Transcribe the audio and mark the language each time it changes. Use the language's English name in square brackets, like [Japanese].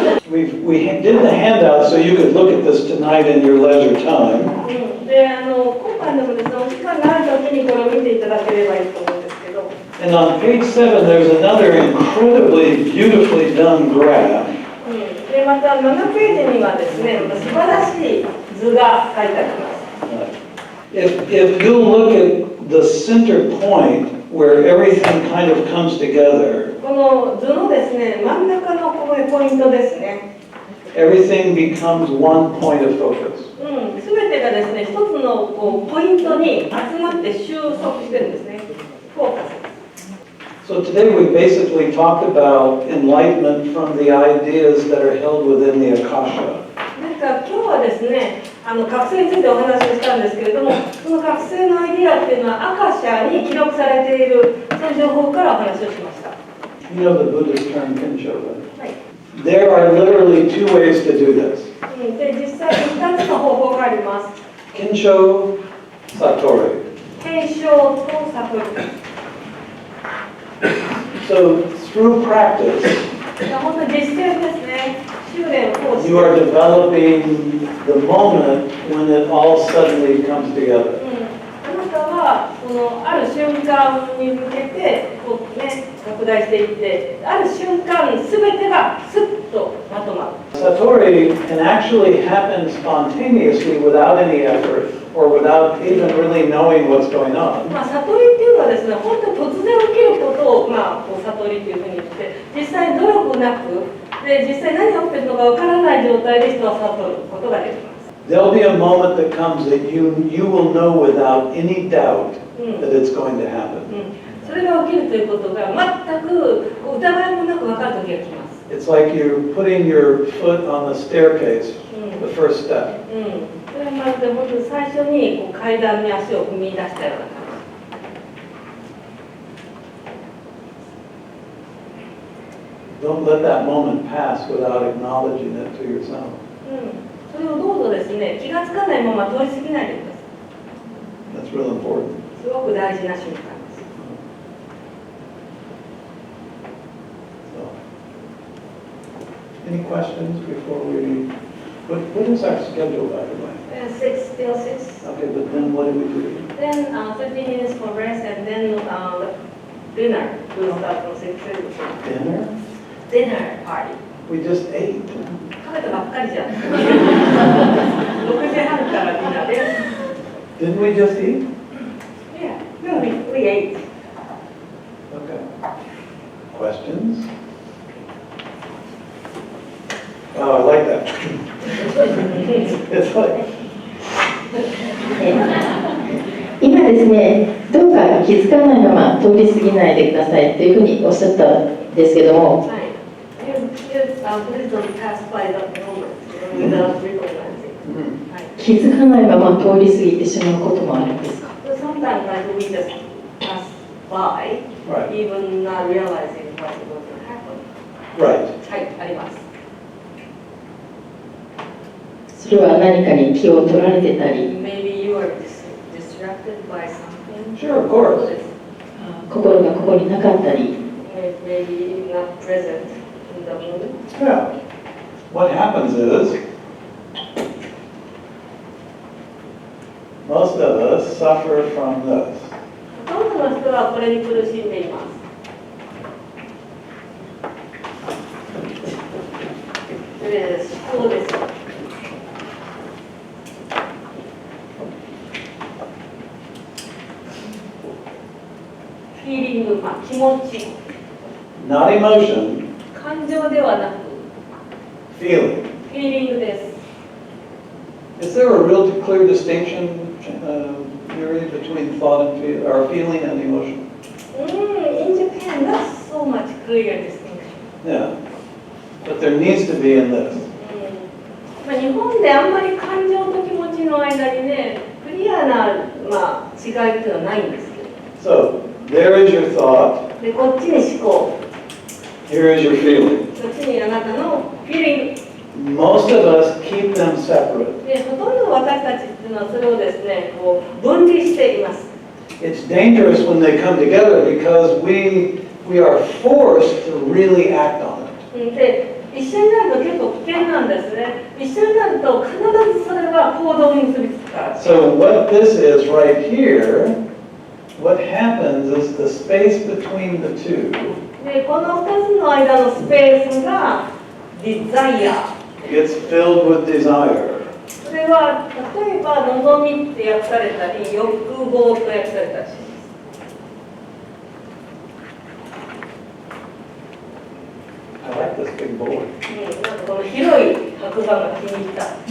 [English] We did the handout so you could look at this tonight in your leisure time. [Japanese] で、今回でもですね、お時間がある時にこれを見ていただければいいと思うんですけど。 [English] And on page 7, there's another incredibly beautifully done graph. [Japanese] で、また7ページにはですね、素晴らしい図が書いてあります。 [English] If you look at the center point where everything kind of comes together, [Japanese] この図のですね、真ん中のこれポイントですね。 [English] everything becomes one point of focus. [Japanese] すべてがですね、一つのポイントに集まって収束してるんですね。フォーカス。 [English] So today we basically talked about enlightenment from the ideas that are held within the Akasha. [Japanese] なんか今日はですね、覚醒についてお話をしたんですけれども、その覚醒のアイディアっていうのはアカシャに記録されているそういう情報からお話をしました。 [English] You know the Buddhist term Kinsho, right? [Japanese] はい。 [English] There are literally two ways to do this. [Japanese] で、実際に2つの方法があります。 Kinsho, Satori. 継承と悟り。 [English] So through practice, [Japanese] 本当に実践ですね。修練を通して。 [English] you are developing the moment when it all suddenly comes together. [Japanese] あなたはこのある瞬間に向けてこうね拡大していって、ある瞬間すべてがスッとまとまる。 [English] Satori can actually happen spontaneously without any effort or without even really knowing what's going on. [Japanese] 悟りっていうのはですね、本当に突然起きることをこう悟りっていうふうに言って、実際に努力なくで実際何が起きてるのかわからない状態で人は悟ることができます。 [English] There'll be a moment that comes that you will know without any doubt that it's going to happen. [Japanese] それが起きるということが全く疑いもなく分かる時が来ます。 [English] It's like you're putting your foot on the staircase, the first step. [Japanese] それはまるで本当に最初に階段に足を踏み出したような感じ。 [English] Don't let that moment pass without acknowledging it to yourself. [Japanese] それをどうぞですね、気がつかないまま通り過ぎないでください。 [English] That's real important. [Japanese] すごく大事な瞬間です。 [English] So, any questions before we? What is our schedule, by the way? 6 till 6. Okay, but then what do we do? Then 15 minutes for rest and then dinner. We'll start from 6. Dinner? Dinner party. We just ate. [Japanese] 食べたばっかりじゃん。6時半からディナーです。 [English] Didn't we just eat? Yeah, we ate. Okay. Questions? Oh, I like that. It's like, [Japanese] 今ですね、どうか気づかないまま通り過ぎないでくださいというふうにおっしゃったんですけども、はい。 [English] Please don't pass by that moment without recognizing. [Japanese] はい。気づかないまま通り過ぎてしまうこともあるんですか？ [English] So sometimes like we just pass by, Right. even not realizing what is going to happen. right. [Japanese] はい、あります。それは何かに気を取られてたり、 [English] Maybe you are distracted by something. Sure, of course. [Japanese] そうです。心がここになかったり、 [English] Maybe not present in the moment. Yeah. What happens is, most of us suffer from this. [Japanese] ほとんどの人はこれに苦しんでいます。それで思考です。フィーリング、気持ち、 [English] Not emotion, [Japanese] 感情ではなく、 [English] feeling. [Japanese] フィーリングです。 [English] Is there a real clear distinction, Yuri, between thought and or feeling and emotion? In Japan, not so much clear distinction. Yeah. But there needs to be in this. [Japanese] 日本であんまり感情と気持ちの間にね、クリアな、違いっていうのはないんですけど。 [English] So, there is your thought, [Japanese] で、こっちに思考、 [English] here is your feeling. [Japanese] こっちにあなたのフィーリング。 [English] Most of us keep them separate. [Japanese] で、ほとんど私たちっていうのはそれをですね、こう分離しています。 [English] It's dangerous when they come together because we are forced to really act on it. [Japanese] で、一緒になると結構危険なんですね。一緒になると必ずそれは行動に結びつくから。 [English] So what this is right here, what happens is the space between the two [Japanese] で、この2つの間のスペースがデザイア。 [English] gets filled with desire. [Japanese] それは例えば望みって訳されたり欲望と訳されたりします。 [English] I like this big board. [Japanese] なんかこの広い白板が気に入った。